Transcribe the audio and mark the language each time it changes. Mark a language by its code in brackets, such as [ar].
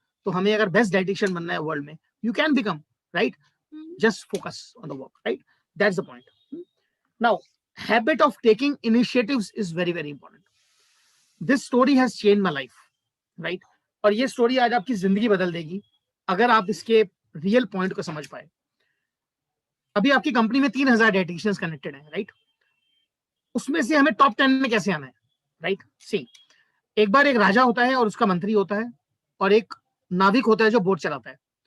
[hi] तो हमें अगर बेस्ट डाइटिशियन बनना है वर्ल्ड में, [en] you can become, [hi] right. [en] Just focus on the work, right? That's the point. Now, habit of taking initiatives is very, very important. This story has changed my life, right? [hi] और ये story आज आपकी जिंदगी बदल देगी अगर आप इसके रियल पॉइंट को समझ पाए. अभी आपकी कंपनी में 3000 डाइटिशियंस कनेक्टेड हैं, राइट. उसमें से हमें टॉप 10 में कैसे आना है, राइट. सी, एक बार एक राजा होता है और उसका मंत्री होता है, और एक नाविक होता है जो बोट चलाता है.